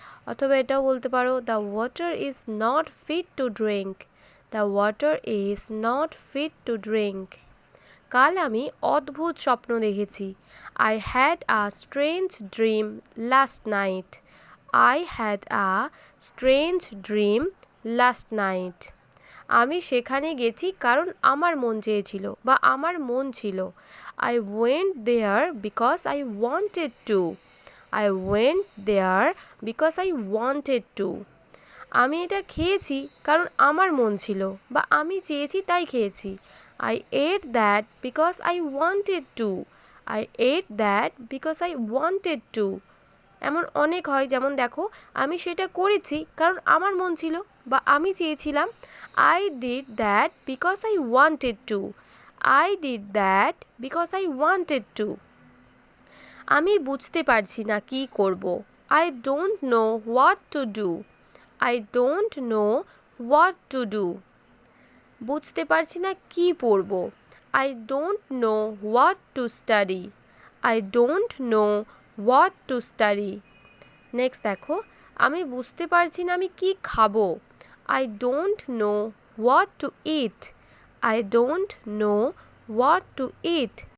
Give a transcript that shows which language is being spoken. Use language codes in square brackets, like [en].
[bn] অথবা এটাও বলতে পারো, [en] The water is not fit to drink. The water is not fit to drink. [bn] কাল আমি অদ্ভুত স্বপ্ন দেখেছি। [en] I had a strange dream last night. I had a strange dream last night. [bn] আমি সেখানে গেছি কারণ আমার মন চেয়েছিল বা আমার মন ছিল। [en] I went there because I wanted to. I went there because I wanted to. [bn] আমি এটা খেয়েছি কারণ আমার মন ছিল বা আমি চেয়েছি তাই খেয়েছি। [en] I ate that because I wanted to. I ate that because I wanted to. [bn] এমন অনেক হয়, যেমন দেখো, আমি সেটা করেছি কারণ আমার মন ছিল বা আমি চেয়েছিলাম। [en] I did that because I wanted to. I did that because I wanted to. [bn] আমি বুঝতে পারছি না কি করব। [en] I don't know what to do. I don't know what to do. [bn] বুঝতে পারছি না কি পড়ব। [en] I don't know what to study. I don't know what to study. [bn] Next দেখো, আমি বুঝতে পারছি না আমি কি খাবো। [en] I don't know what to eat. I don't know what to eat.